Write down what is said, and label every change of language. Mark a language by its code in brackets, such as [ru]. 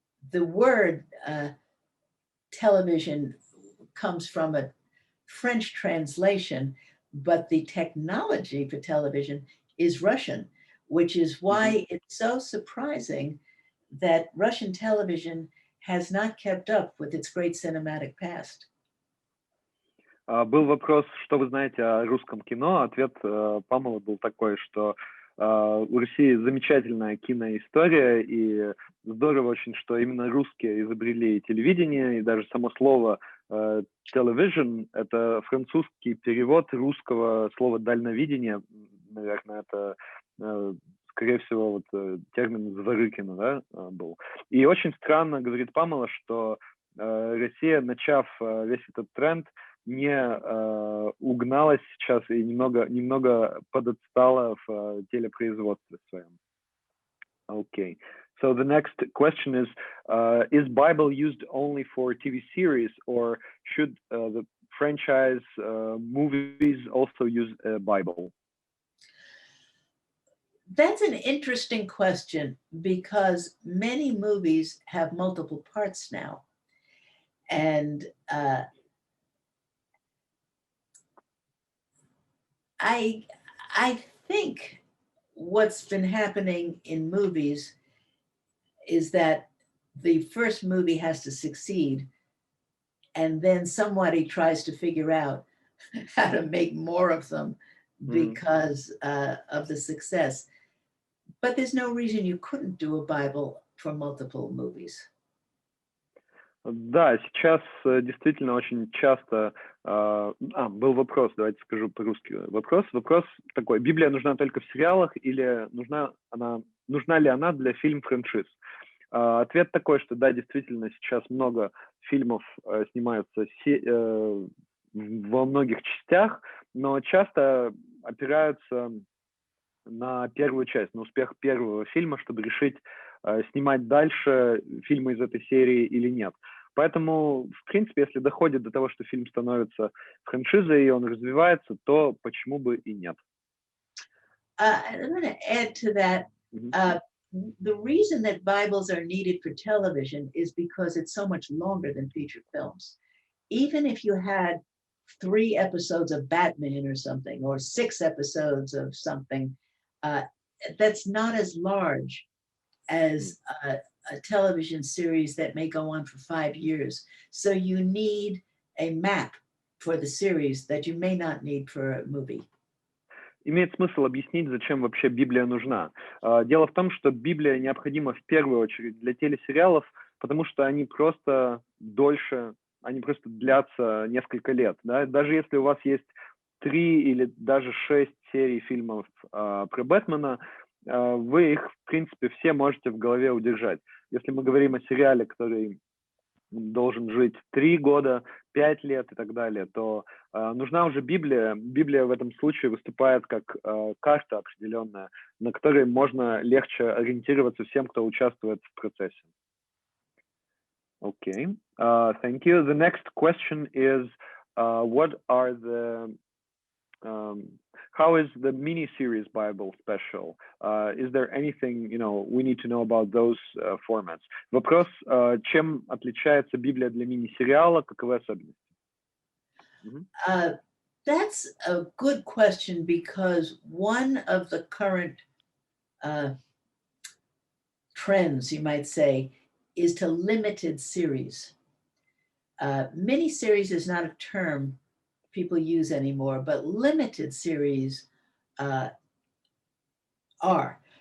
[en] The word television comes from a French translation, but the technology for television is Russian, which is why it's so surprising that Russian television has not kept up with its great cinematic past. [ru] Был вопрос, что вы знаете о русском кино. Ответ Памелы был такой, что у России замечательная киноистория, и здорово очень, что именно русские изобрели телевидение, и даже само слово television — это французский перевод русского слова дальновидение. Наверное, это, скорее всего, вот термин Зворыкина, да, был. И очень странно, говорит Памела, что Россия, начав весь этот тренд, не угналась сейчас и немного подотстала в телепроизводстве своем. [en] Okay. So the next question is Bible used only for TV series, or should the franchise movies also use a Bible? That's an interesting question, because many movies have multiple parts now. And I think what's been happening in movies is that the first movie has to succeed, and then somebody tries to figure out how to make more of them because of the success. But there's no reason you couldn't do a Bible for multiple movies. [ru] Да, сейчас действительно очень часто... был вопрос, давайте скажу по-русски. Вопрос такой: Библия нужна только в сериалах или нужна ли она для фильм-франшиз? Ответ такой, что да, действительно, сейчас много фильмов снимаются во многих частях, но часто опираются на первую часть, на успех первого фильма, чтобы решить, снимать дальше фильмы из этой серии или нет. Поэтому, в принципе, если доходит до того, что фильм становится франшизой и он развивается, то почему бы и нет? [en] I'm going to add to that. the reason that Bibles are needed for television is because it's so much longer than feature films. Even if you had 3 episodes of Batman or something, or 6 episodes of something, that's not as large as a television series that may go on for 5 years. So you need a map for the series that you may not need for a movie. [ru] Имеет смысл объяснить, зачем вообще Библия нужна. Дело в том, что Библия необходима в первую очередь для телесериалов, потому что они просто дольше, они просто длятся несколько лет. Да? Даже если у вас есть 3 или даже 6 серий фильмов про Бэтмена, вы их, в принципе, все можете в голове удержать. Если мы говорим о сериале, который должен жить 3 года, 5 лет и так далее, то нужна уже Библия. Библия в этом случае выступает как карта определенная, на которой можно легче ориентироваться всем, кто участвует в процессе. [en] Okay, thank you. The next question is, what are the how is the mini-series Bible special? Is there anything, we need to know about those formats? [ru] Вопрос, чем отличается Библия для мини-сериала, каковы особенности? [en] That's a good question, because one of the current trends, you might say, is to limited series. Mini-series is not a term people use anymore, but limited series are.